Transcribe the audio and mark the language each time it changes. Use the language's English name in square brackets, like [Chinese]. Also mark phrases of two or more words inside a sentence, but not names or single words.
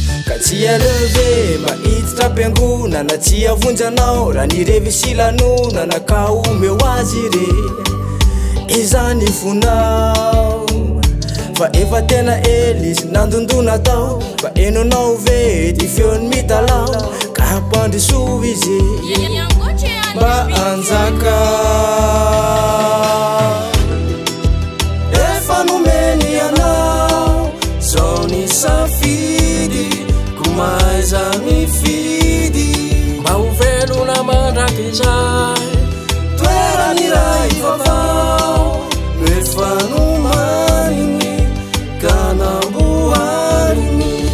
[Malagasy] Ka tsy aleo ve mahititra am-piangonana, tsy avonjanao raha ny revy sy lanonana, ka omeo azy re izany fonao. Fa efa tena ely izy nandondona tao, fa eno anao ve ty feony mitalao, ka ampandrosoa izy Ya-, Yangoche [English] on the [Malagasy] mba beat. anjaka. Efa nomeny anao, zao ny safidy, ko maiza mifidy? Mba ho velona mandrakizay, toerany iray vaovao, no efa nomaniny, ka namboariny.